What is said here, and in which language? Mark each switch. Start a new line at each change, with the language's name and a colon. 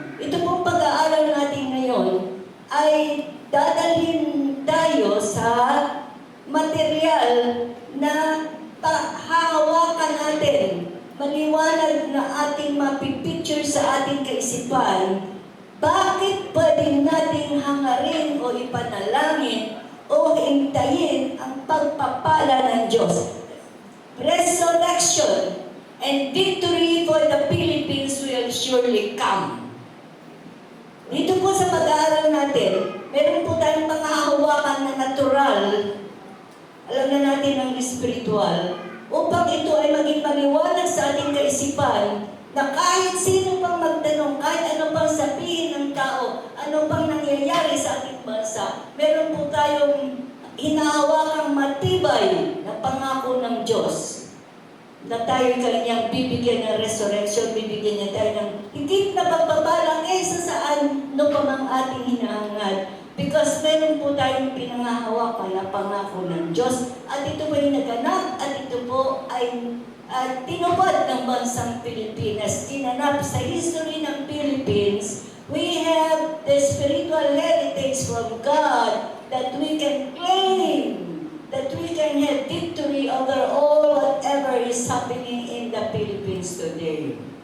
Filipino: Ito pong pag-aaral natin ngayon ay dadalhin tayo sa material na hahawakan natin. Maliwanag na ating mapipicture sa ating kaisipan. Bakit pwedeng nating hangarin o ipanalangin o hintayin ang pagpapala ng Diyos?
English: Resurrection and victory for the Philippines will surely come.
Filipino: Dito po sa pag-aaral natin, meron po tayong mga hawakan na natural, alam na natin ang spiritual, upang ito ay maging maliwanag sa ating kaisipan na kahit sino pang magtanong, kahit ano pang sabihin ng tao, ano pang nangyayari sa ating bansa, meron po tayong hinahawakang matibay na pangako ng Diyos na tayo kanyang bibigyan ng resurrection, bibigyan niya tayo ng higit na pagpapala kaysa saan no pa mang ating hinahangad. Because meron po tayong pinangahawakan na pangako ng Diyos at ito po ay naganap at ito po ay tinupad ng bansang Pilipinas. Tinanap sa history ng Philippines,
English: we have the spiritual heritage from God that we can claim, that we can have victory over all whatever is happening in the Philippines today.